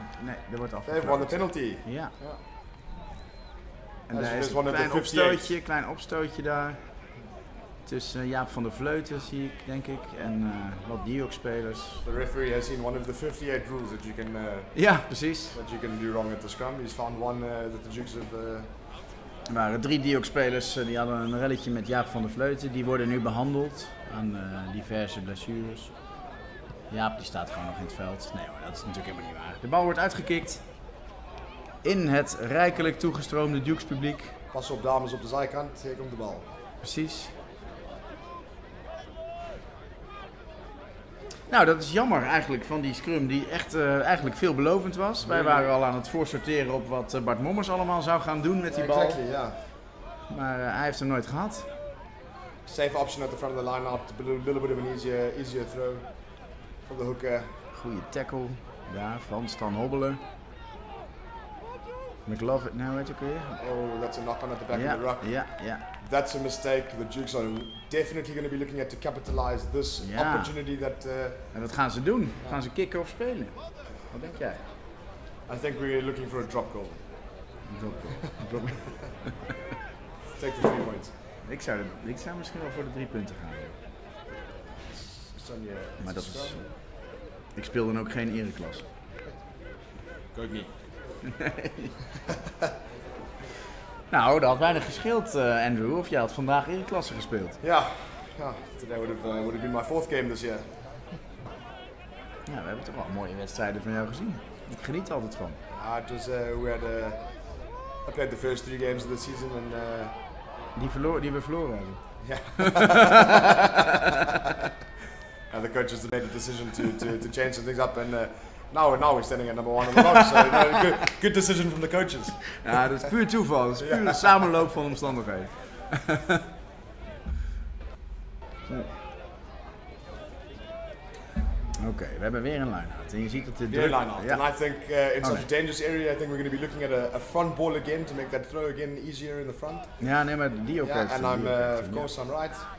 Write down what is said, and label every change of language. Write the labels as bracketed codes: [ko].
[nl] Nee, er wordt afgevraagd. [en] They've won the penalty. [nl] Ja. En daar is een klein opstootje daar. Tussen Jaap van der Vleuten zie ik, denk ik, en wat Diok-spelers. [en] The referee has seen one of the 58 rules that you can. [nl] Ja, precies. [en] That you can do wrong at the scrum. He's found one that the Dukes have. [nl] Er waren 3 Diok-spelers die hadden een relletje met Jaap van der Vleuten. Die worden nu behandeld aan diverse blessures. Jaap die staat gewoon nog in het veld. Nee hoor, dat is natuurlijk helemaal niet waar. De bal wordt uitgekikt in het rijkelijk toegestroomde Dukes publiek. Pas op dames op de zijkant, hier komt de bal. Precies. Nou, dat is jammer eigenlijk van die scrum die echt eigenlijk veelbelovend was. Wij waren al aan het voorsorteren op wat Bart Mommers allemaal zou gaan doen met die bal. [en] Exactly, yeah. [nl] Maar hij heeft hem nooit gehad. [en] Safe option at the front of the line-up, a little bit of an easier throw from the hooker. [nl] Goeie tackle. Daar, Frans dan hobbelen. McLovin, nou weet je ook weer. [en] Oh, that's a knock-on at the back of the ruck. [nl] Ja. [en] That's a mistake. The Dukes are definitely going to be looking at to capitalize this opportunity that... [nl] En wat gaan ze doen? Gaan ze kicken of spelen? Wat denk jij? [en] I think we're looking for a drop goal. Take the 3 points. [nl] Ik zou misschien wel voor de 3 punten gaan. Maar dat is... Ik speel dan ook geen ereklasse. Ik ook niet. Nee. Nou, dat had weinig gescheeld, Andrew. Of jij had vandaag ereklasse gespeeld. [en] Ja, today would have been my 4th game this year. [nl] Ja, we hebben toch wel mooie wedstrijden van jou gezien. Ik geniet altijd van. [en] It was, I played the first 3 games of the season and... [nl] Die we verloren hebben. [en] Yeah. And the coaches made a decision to change some things up and now we're standing at number 1 on the log. So good decision from the coaches. [nl] Ja, dat is puur toeval. Dat is puur een samenloop van omstandigheden. Oké, we hebben weer een line-out. En je ziet dat dit weer line-out. [en] And I think in such a dangerous area, I think we're going to be looking at a front ball again to make that throw again easier in the front. [nl] Ja, nee, maar Diok heeft [en] and I'm, of course, I'm right.